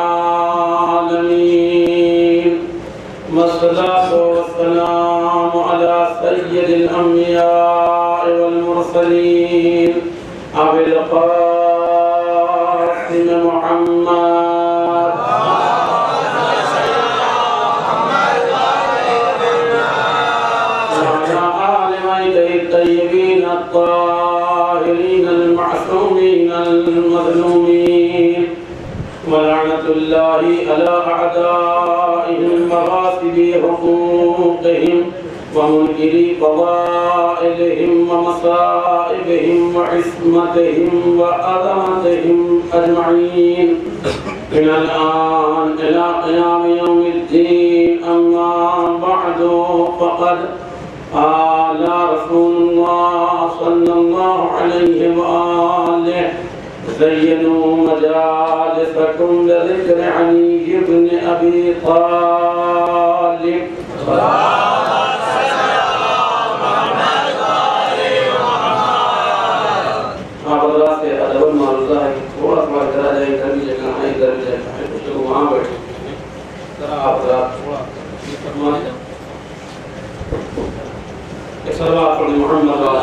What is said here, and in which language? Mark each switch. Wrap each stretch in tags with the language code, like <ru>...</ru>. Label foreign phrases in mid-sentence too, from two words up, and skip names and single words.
<ar>العالمين والصلاة والسلام على سيد الأنبياء والمرسلين أبي القاسم محمد وعلى آل بيته الطيبين الطاهرين المعصومين المظلومين ولعنة الله على أعدائهم مغاصبي حقوقهم ومنكري قوائلهم ومصائبهم وعصمتهم وعظمتهم أجمعين من الآن إلى قيام يوم الدين أما بعد فقد قال رسول الله صلى الله عليه وآله زينوا مجالسكم بذكر علي بن أبي طالب</ar> <ur>تھوڑا سا کرا جائے ادھر بھی جگہ ہے ادھر بھی جگہ ہے کچھ لوگ وہاں بیٹھے ذرا آپ تھوڑا یہ فرما دیجیے ایک صلوات پڑھے محمد</ur>